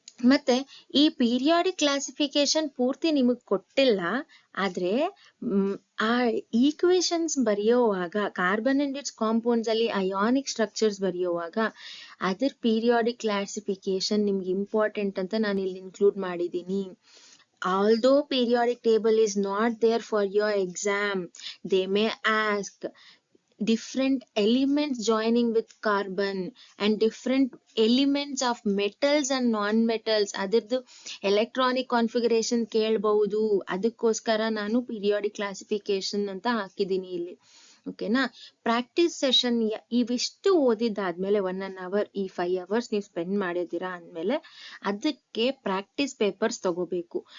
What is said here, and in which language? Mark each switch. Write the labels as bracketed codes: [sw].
[kn] ಮತ್ತೆ ಈ periodic classification ಪೂರ್ತಿ ನಿಮಗ್ ಕೊಟ್ಟಿಲ್ಲ ಆದ್ರೆ ಆ ಈಕ್ವೇಶನ್ಸ್ ಬರೆಯುವಾಗ ಕಾರ್ಬನ್ ಅಂಡ್ ಇಟ್ಸ್ ಕಾಂಪೌಂಡ್ಸ್ ಅಲ್ಲಿ ಅಯಾನಿಕ್ ಸ್ಟ್ರಕ್ಚರ್ಸ್ ಬರೆಯುವಾಗ ಅದರ ಪೀರಿಯಾಡಿಕ್ ಕ್ಲಾಸಿಫಿಕೇಶನ್ ನಿಮ್ಗೆ ಇಂಪಾರ್ಟೆಂಟ್ ಅಂತ ನಾನು ಇಲ್ಲಿ ಇನ್ಕ್ಲೂಡ್ ಮಾಡಿದ್ದೀನಿ. [en] Although periodic table is not there for your exam, they may ask different elements joining with carbon and different elements of metals and non-metals. [kn] ಅದರದ್ದು electronic configuration ಕೇಳಬಹುದು. ಅದಕ್ಕೋಸ್ಕರ ನಾನು ಪೀರಿಯಾಡಿಕ್ ಕ್ಲಾಸಿಫಿಕೇಶನ್ ಅಂತ ಹಾಕಿದ್ದೀನಿ ಇಲ್ಲಿ. ಓಕೆನಾ? ಪ್ರಾಕ್ಟೀಸ್ ಸೆಷನ್ ಇವಿಷ್ಟು ಓದಿದ್ದಾದ್ಮೇಲೆ 1 ಅವರ್, ಈ 5 ಅವರ್ಸ್ ನೀವು ಸ್ಪೆಂಡ್ ಮಾಡಿದ್ದೀರಾ ಅಂದ್ಮೇಲೆ ಅದಕ್ಕೆ ಪ್ರಾಕ್ಟೀಸ್ ಪೇಪರ್ಸ್ ತಗೋಬೇಕು.